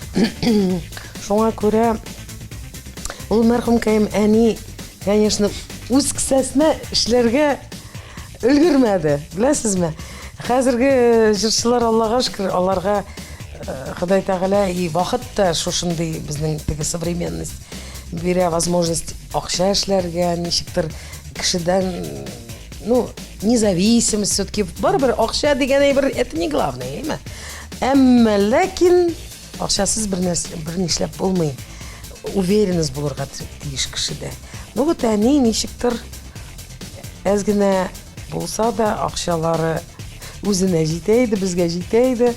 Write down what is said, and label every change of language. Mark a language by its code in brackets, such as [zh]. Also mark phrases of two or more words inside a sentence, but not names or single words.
[tt] Шуңа күрә ул мәрхүм Кәйим әни, конечно, үз кесәсенә эшләргә өлгермәде. Беләсезме? Хәзерге җырчылар, Аллага шөкер, аларга Ходай Тәгалә и вакытта шушындый безнең теге современность бирә возможность акча эшләргә, ничектер кешедән, [ru] ну, независимость все-таки. [tt] Барыбер акча дигән әйбер, [ru] это не главное, [tt] әйме? Әмма ләкин акчасыз бер нишләп булмый. Уверенность булырга тиеш кешедә. [ru] Ну вот [tt] әни ничектер әз генә булса да акчалары үзенә җитә иде, безгә җитә иде.